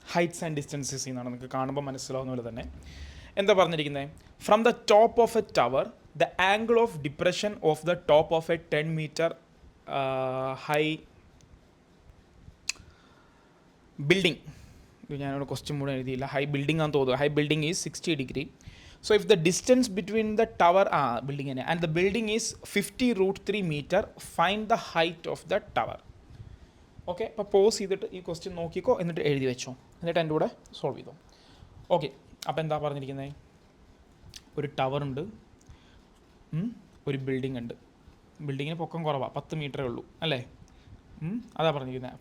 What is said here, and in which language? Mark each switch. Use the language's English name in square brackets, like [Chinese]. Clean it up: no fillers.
[English] heights and distances [Malayalam] എന്നാണ്, നിങ്ങൾക്ക് കാണുമ്പോൾ മനസ്സിലാവുന്ന പോലെ തന്നെ. എന്താ പറഞ്ഞിരിക്കുന്നത്, [English] From the top of a tower the angle of depression of the top of a 10 meter high building. [Malayalam] ഞാനൊരു ക്വസ്റ്റ്യൻ കൂടെ എഴുതിയില്ല. ഹൈ ബിൽഡിംഗ് ആണെന്ന് തോന്നുന്നു. [English] High building is 60 degree. So if the distance between the tower building and the building is 50√3 meter, find the height of the tower. [Malayalam] Okay, അപ്പോൾ pose ചെയ്തിട്ട് ഈ question നോക്കിക്കോ, എന്നിട്ട് എഴുതി വെച്ചോ, എന്നിട്ട് എൻ്റെ കൂടെ സോൾവ് ചെയ്തോ. ഓക്കെ, അപ്പോൾ എന്താ പറഞ്ഞിരിക്കുന്നത്, ഒരു ടവർ ഉണ്ട്, ഒരു ബിൽഡിംഗ് ഉണ്ട്. ബിൽഡിങ്ങിന് പൊക്കം കുറവാണ്, 10 മീറ്ററേ ഉള്ളൂ അല്ലേ. അതാ പറഞ്ഞിരിക്കുന്നത്.